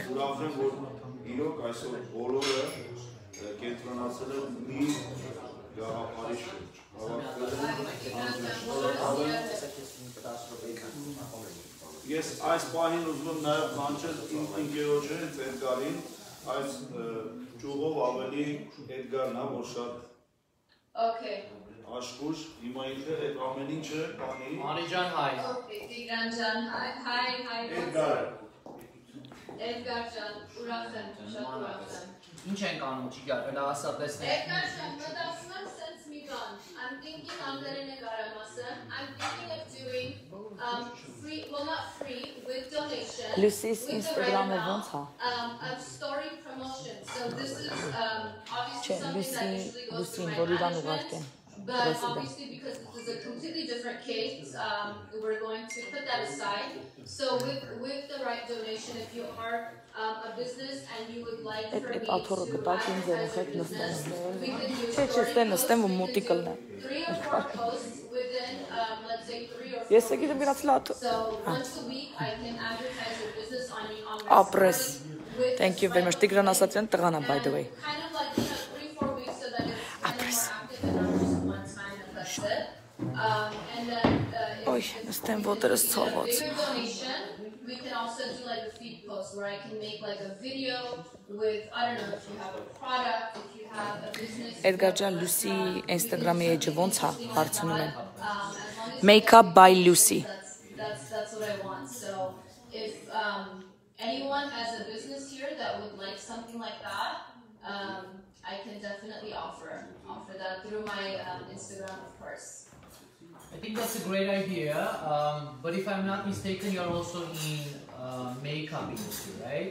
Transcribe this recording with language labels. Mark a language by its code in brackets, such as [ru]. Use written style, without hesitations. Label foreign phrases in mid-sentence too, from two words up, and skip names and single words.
[hy] Իրոք այսօր բոլորը կենտրոնացել են մի գաղափարի շուրջ։ Ես այս պահին ուզում եմ նաև կանչել իմ ընկերոջը հենց Էդգարին, այս ճյուղով ավելի Էդգարն է, որ շատ աշխուժ, հիմա ինքը այդ ամեն ինչը կանի։ Անի ջան, հայ։ Տիգրան ջան, հայ։ Էդգար ջան, ուրախ եմ, շատ ուրախ եմ։ Ինչ ենք անում, ճիգար, հələ ասա տեսնենք։ Էդգար ջան, մտածում եմ sense մի բան։ [en] I'm thinking [hy] անգլերեն է կարամ ասեմ. [en] I'm thinking of doing free, well not free, with donation. [hy] Լուսիս Instagram-ը ոնց է։ [en] Of story promotion. So this is obviously something that usually goes through my management. But obviously, because this is a completely different case, we're going to put that aside. So with the right donation, if you are a business and you would like for me to advertise your business, we can do story 3 or 4 posts within, let's say 3 or 4 weeks. So once a week, I can advertise your business on my story. Thank you very much. [hy] Տիգրան Ասատրյան տղան է, [en] by the way. Kind of like 3-4 weeks so that it's kind of more active and not just one time and that's it. And then if it's a bigger donation, we can also do like a feed post where I can make like a video with, I don't know, if you have a product, if you have a business. [hy] Էդգար ջան, Լուսի Instagram-ի էջը ոնց է, հարցնում են։ Makeup by Lucy. [en] That's what I want. So if anyone has a business here that would like something like that, I can definitely offer that through my Instagram, of course. I think that's a great idea, but if I'm not mistaken, you're also in makeup industry, right?